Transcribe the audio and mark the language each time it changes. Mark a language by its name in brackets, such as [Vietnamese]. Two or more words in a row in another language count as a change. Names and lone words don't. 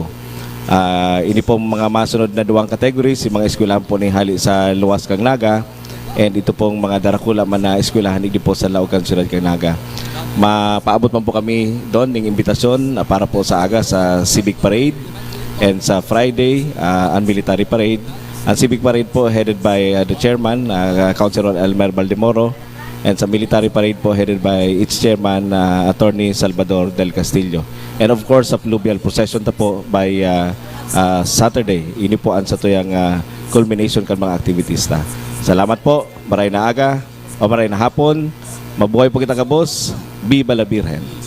[Bikol] Ini po mga masunod na duwang categories, si mga eskwelahan po ni hali sa luwas kang Naga. And ito pong mga darakula man na eskwelahan hindi po sa Laucan Ciudad kang Naga. Mapaabot man po kami doon ng imbitasyon para po sa aga sa Civic Parade and sa Friday ang Military Parade. Ang Civic Parade po [English] headed by the chairman, [Bikol] Councilor Elmer Baldemoro, and sa Military Parade po [English] headed by its chairman, [Bikol] Attorney Salvador Del Castillo. [English] And of course, [Bikol] sa [English] fluvial procession [Bikol] ta po by Saturday. Ini po ang sa tuyang culmination kan mga activities ta. Salamat po, maray na aga o maray na hapon. Mabuhay po kita kabos. [Spanish] Viva la Virgen.